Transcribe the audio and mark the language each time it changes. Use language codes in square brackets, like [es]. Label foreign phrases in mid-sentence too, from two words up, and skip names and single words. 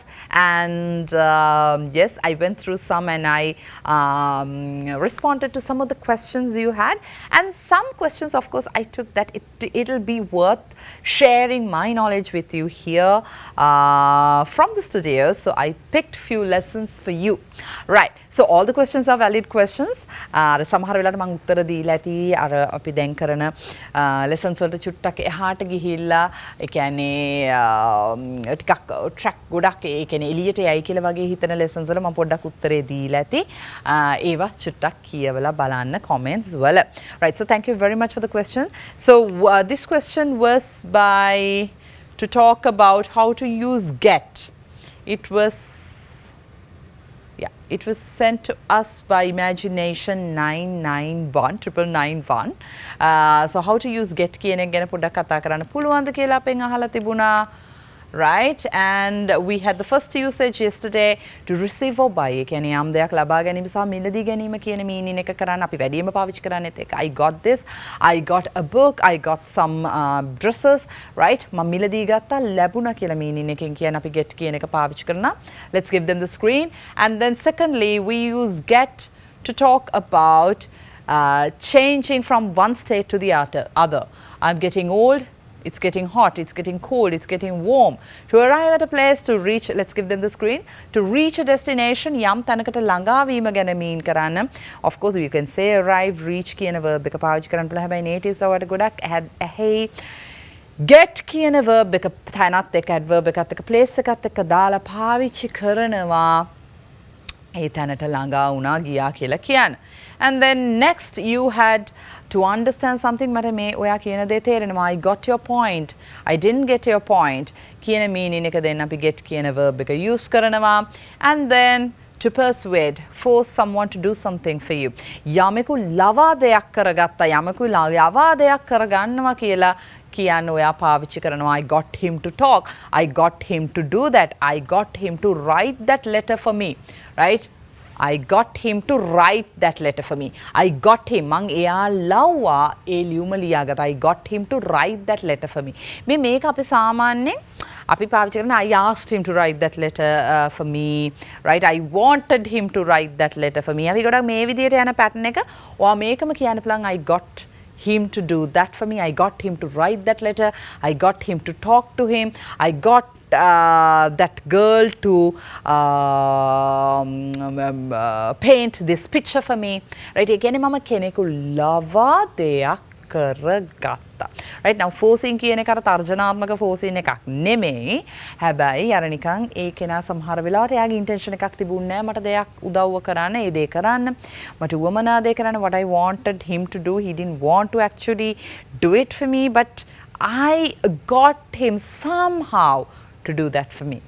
[en] And yes, I went through some and I responded to some of the questions you had. And some questions, of course, I took that it'll be worth sharing my knowledge with you here from the studio. So I picked few lessons for you. Right. So all the questions are valid questions. [si] සමහර වෙලාවට මම උත්තර දීලා ඇති අර අපි දැන් කරන lessons වලට චුට්ටක් එහාට ගිහිල්ලා ඒ කියන්නේ ටිකක් track ගොඩක් ඒ කියන්නේ එළියට යයි කියලා වගේ හිතන lessons වල මම පොඩ්ඩක් උත්තරේ දීලා ඇති. ඒවා චුට්ටක් කියවලා බලන්න comments වල. Right. [en] So thank you very much for the question. So this question was by to talk about how to use get. It was sent to us by Imagination 991. [si] So [en] how to use get [si] කියන එක ගැන පොඩ්ඩක් කතා කරන්න පුළුවන්ද කියලා අපෙන් අහලා තිබුණා. [en] Right, and we had the first usage yesterday to receive or buy. [si] කියන්නේ යම් දෙයක් ලබා ගැනීම සහ මිලදී ගැනීම කියන meaning එක කරන්න අපි වැඩිම පාවිච්චි කරන්නේත් ඒක. [en] I got this, I got a book, I got some dresses, right? [si] මම මිලදී ගත්තා ලැබුණා කියලා meaning එකෙන් කියන අපි get කියන එක පාවිච්චි කරනවා. [en] Let's give them the screen. And then secondly, we use get to talk about changing from one state to the other. I'm getting old. It's getting hot, it's getting cold, it's getting warm. To arrive at a place, to reach, let's give them the screen. To reach a destination, [si] යම් තැනකට ළඟා වීම ගැන mean කරන්න. [en] Of course, you can say arrive, reach [si] කියන verb එක පාවිච්චි කරන්න පුළුවන්. හැබැයි natives වලට ගොඩක් [en] hey get [si] කියන verb එක තැනත් එක්ක adverb එකත් එක්ක place එකත් එක්ක දාලා පාවිච්චි කරනවා. ඒ තැනට ළඟා වුණා ගියා කියලා කියන්න. [en] And then next you had to understand something [si] මට මේ ඔයා කියන දේ තේරෙනවා. [en] I got your point. I didn't get your point. [si] කියන meaning එක දෙන්න අපි get කියන verb එක use කරනවා. [en] And then to persuade, force someone to do something for you. [si] යමෙකු ලවා දෙයක් කරගත්තා. යමෙකු ලවා දෙයක් කරගන්නවා කියලා කියන්න ඔයා පාවිච්චි කරනවා. [en] I got him to talk. I got him to do that. I got him to write that letter for me. Right? I got him to write that letter for me. I got him. [si] මං එයා ලව්වා ඒ ලියුම ලියාගත්තා. [en] I got him to write that letter for me. [si] මේක අපි සාමාන්‍යයෙන් අපි පාවිච්චි කරන [en] I asked him to write that letter for me. Right? I wanted him to write that letter for me. [si] අපි ගොඩක් මේ විදිහට යන pattern එක ඔයා මේකම කියන්න පුළුවන්. [en] I got him to do that for me. I got him to write that letter. I got him to talk to him. I got that girl to paint this picture for me. Right? [si] ඒ කියන්නේ මම කෙනෙකු ලවා දෙයක් කරගත්තා. [en] Right? Now forcing [si] කියන එක අර තර්ජනාත්මක forcing එකක් නෙමෙයි. හැබැයි අර නිකන් ඒ කෙනා සමහර වෙලාවට එයාගේ intention එකක් තිබුණේ නැහැ. මට දෙයක් උදව්ව කරන්න, ඒ දේ කරන්න. මට උවමනා දේ කරන්න. [en] What I wanted him to do, he didn't want to actually do it for me, but I got him somehow to do that for me.